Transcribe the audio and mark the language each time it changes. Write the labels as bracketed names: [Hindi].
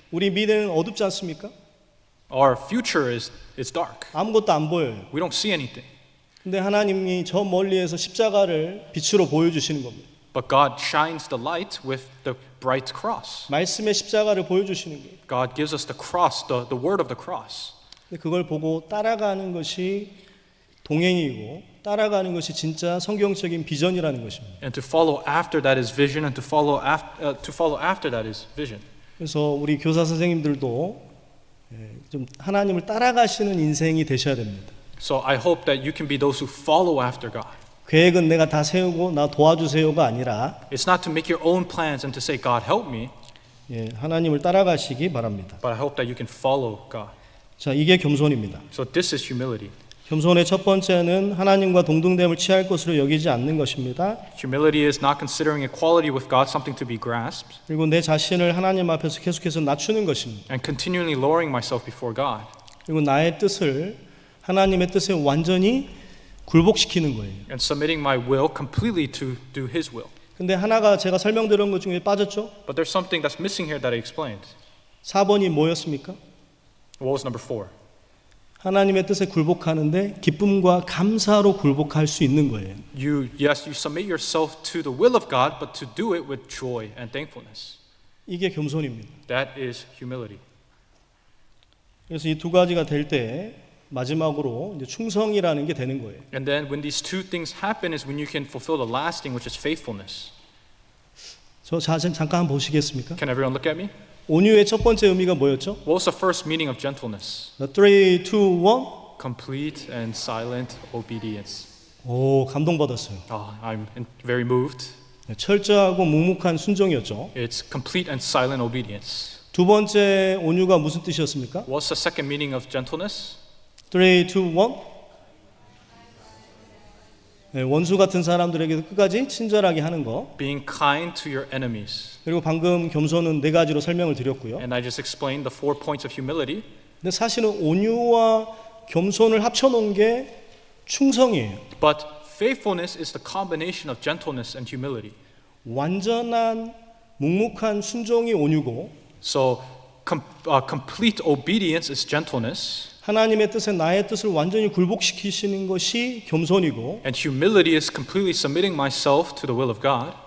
[Korean] 우리 미래는 어둡지 않습니까? [English] Our future is dark. [Korean] 아무것도 안 보여요. [English] We don't see anything. [Korean] 근데 하나님이 저 멀리에서 십자가를 빛으로 보여주시는 겁니다. [English] But God shines the light with the bright cross. [Korean] 말씀의 십자가를 보여주시는 거예요. [English] God gives us the cross, the word of the cross. [Korean] 근데 그걸 보고 따라가는 것이 동행이고 따라가는 것이 진짜 성경적인 비전이라는 것입니다. [English] And to follow after that is vision, and to follow after that is vision. [Korean] 그래서 우리 교사 선생님들도 좀 하나님을 따라가시는 인생이 되셔야 됩니다. [English] So I hope that you can be those who follow after God. [Korean] 계획은 내가 다 세우고 나 도와주세요가 아니라 [English] It's not to make your own plans and to say, God help me, [Korean] 하나님을 따라가시기 바랍니다. [English] but I hope that you can follow God. [Korean] 자, 이게 겸손입니다. [English] So this is humility. [Korean] 겸손의 첫 번째는 하나님과 동등됨을 취할 것으로 여기지 않는 것입니다. [English] Humility is not considering equality with God something to be grasped, [Korean] 그리고 내 자신을 하나님 앞에서 계속해서 낮추는 것입니다. [English] and continually lowering myself before God. [Korean] 그리고 나의 뜻을 하나님의 뜻에 완전히 굴복시키는 거예요. [English] And submitting my will completely to do His will. [Korean] 근데 하나가 제가 설명드린 것 중에 빠졌죠? [English] But there's something that's missing here that I explained. [Korean] 4번이 뭐였습니까? [English] What was number 4? [Korean] 하나님의 뜻에 굴복하는데 기쁨과 감사로 굴복할 수 있는 거예요. [English] You submit yourself to the will of God, but to do it with joy and thankfulness. [Korean] 이게 겸손입니다. [English] That is humility. [Korean] 그래서 이 두 가지가 될 때 마지막으로 이제 충성이라는 게 되는 거예요. [English] And then when these two things happen is when you can fulfill the last thing, which is faithfulness. [Korean] 잠깐 보시겠습니까? [English] Can everyone look at me? [Korean] 온유의 첫 번째 의미가 뭐였죠? [English] What was the first meaning of gentleness? [Korean] 3, 2, 1. [English] Complete and silent obedience. [Korean] 오, 감동받았어요. [English] I'm very moved. [Korean] 철저하고 묵묵한 순종이었죠. [English] It's complete and silent obedience. [Korean] 두 번째 온유가 무슨 뜻이었습니까? [English] What's the second meaning of gentleness? [Korean] 3, 2, 1. 원수 같은 사람들에게도 끝까지 친절하게 하는 거. [English] Being kind to your enemies. [Korean] 그리고 방금 겸손은 네 가지로 설명을 드렸고요. [English] And I just explained the 4 points of humility. [Korean] 근데 사실은 온유와 겸손을 합쳐놓은 게 충성이에요. [English] But faithfulness is the combination of gentleness and humility. [Korean] 완전한 묵묵한 순종이 온유고 [English] So complete obedience is gentleness. [Korean] 하나님의 뜻에 나의 뜻을 완전히 굴복시키시는 것이 겸손이고 [English] And humility is completely submitting myself to the will of God.